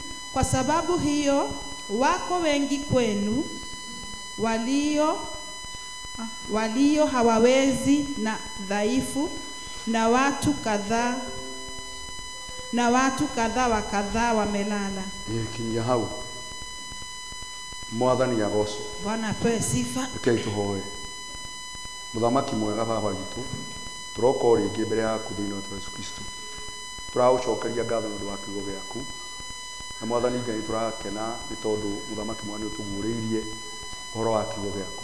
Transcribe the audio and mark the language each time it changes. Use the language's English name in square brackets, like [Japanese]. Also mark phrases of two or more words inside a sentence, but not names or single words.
[Swahili] Kwa sababu hiyo wako wengi kwenu walio hawawezi na dhaifu, na watu kadhaa wa kadhaa wamelala. [Kikuyu] Kinya hau mwathani agoco. [Swahili] Bwana apewe sifa. [Kikuyu] Rekei tuhoe. Muthamaki mwega baba gitu, turoka ringi mbere yaku thiini wa Yesu Kristo. Turagucokeria ngatho nĩ ũndũ wa kiugo gĩaku, na mwathani Ngai turakena nĩ tondũ muthamaki mwega nĩ ũtũguũrĩirie ũhoro wa kiugo gĩaku.